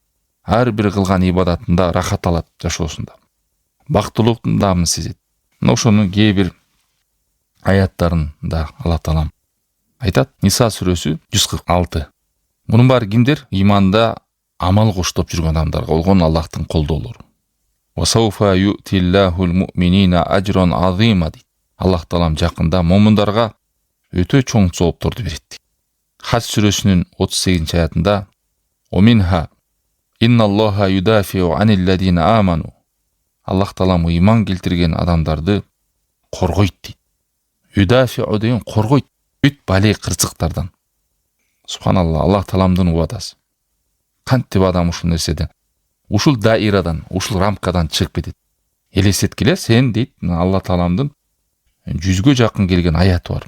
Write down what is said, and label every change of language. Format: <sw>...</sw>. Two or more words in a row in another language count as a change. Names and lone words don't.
<ky>Ар бир кылган ибадатында рахат алат жашоосунда. Бактылыктын даамын сезет. Мына ошонун кээ бир аяттарында Аллах Таалам айтат. Ниса сүрөсү 146. Мунун баары кимдер? Иманда амал коштоп жүргөн адамдарга болгон Аллахтын колдоолору.</ky> <ar>وسوف يؤت الله المؤمنين أجرا عظيما.</ar> <ky>Аллах Таалам жакында момундарга өтө чоң жоопторду берет. Хаж сүрөсүнүн 38 аятында</ky> <ar>أمنها إن الله يدافع عن الذين آمنوا.</ar> <ky>Аллах Таалам ыйман келтирген адамдарды коргойт дейт. Юдафиу деген коргойт бүт бале кырсыктардан. Субханалла, Аллах Тааламдын убадасы. Кантип адам ушул нерседен, ушул даирадан, ушул рамкадан чыгып кетет. Элестеткиле, сен дейт, Аллах Тааламдын 100ге жакын келген аяты бар.</ky>